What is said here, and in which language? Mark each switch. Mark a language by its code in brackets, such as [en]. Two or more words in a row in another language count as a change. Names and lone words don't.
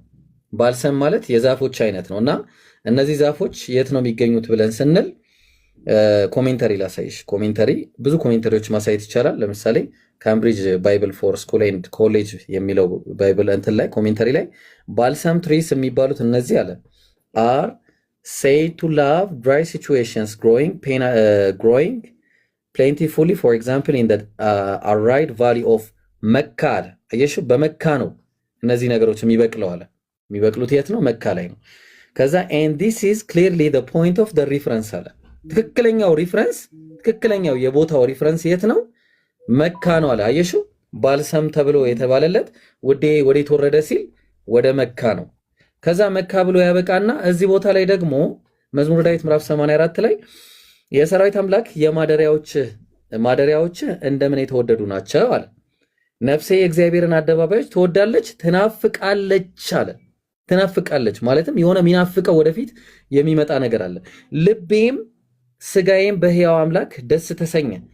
[am] ባልሰም ማለት የዛፎች አይነት ነው እና እነዚህ ዛፎች የት ነው የሚገኙት ብለን ስንል ኮሜንተሪ ላሳይሽ። ኮሜንተሪ ብዙ ኮሜንተሪዎች ማሳየት ይቻላል። ለምሳሌ ካምብሪጅ ባይብል ፎር ስኩል ኤንድ ኮሌጅ የሚለው ባይብል እንትን ላይ ኮሜንተሪ ላይ [en] balsam trees [am] የሚባሉት እነዚህ አለ [en] are said to love dry situations growing plentifully for example in the arid valley of Mecca [am] አለ። አየሽ በመካ ነው እነዚህ ነገሮች የሚበቅለው አለ። የሚበቅሉት የት ነው? መካ ላይ ነው። ከዛ [en] and this is clearly the point of the reference [am] አለ። ትክክለኛው ሪፈረንስ ትክክለኛው የቦታው ሪፈረንስ የት ነው? መካ ነው አለ። አየሽ ባልሰም ተብሎ የተባለለት ውዴ ወዴት ወረደ ሲል ወደ መካ ነው። ከዛ መካ ብሎ ያበቃና እዚህ ቦታ ላይ ደግሞ መዝሙረ ዳዊት ምዕራፍ 84 ላይ የሰራዊት አምላክ ማደሪያዎች እንደምን የተወደዱ ናቸው አለ። ነፍሴ የእግዚአብሔርን አደባባዮች ትወዳለች ትናፍቃለች አለ። ትናፍቃለች ማለትም የሆነ የሚናፍቀው ወደፊት የሚመጣ ነገር አለ። ልቤም ስጋዬም በሕያው አምላክ ደስ ተሰኘ።